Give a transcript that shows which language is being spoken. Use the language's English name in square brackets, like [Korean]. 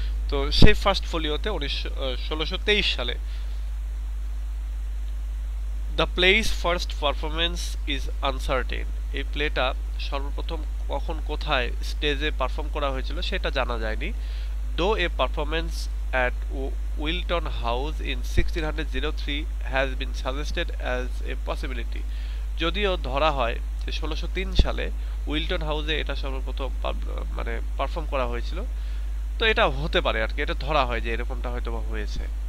[Bangla] তো সেই ফার্স্ট ফোলিওতে 1623 সালে [English] the play's first performance is uncertain, [Bangla] এই প্লেটা সর্বপ্রথম কখন কোথায় স্টেজে পারফর্ম করা হয়েছিল সেটা জানা যায়নি। [English] Though a performance at Wilton House in 1603 has been suggested as a possibility. [Bangla] যদিও ধরা হয় যে 1603 সালে উইলটন হাউসে এটা সর্বপ্রথম মানে পারফর্ম করা হয়েছিল, তো এটা হতে পারে আর কি, এটা ধরা হয় যে এরকমটা হয়তো বা হয়েছে।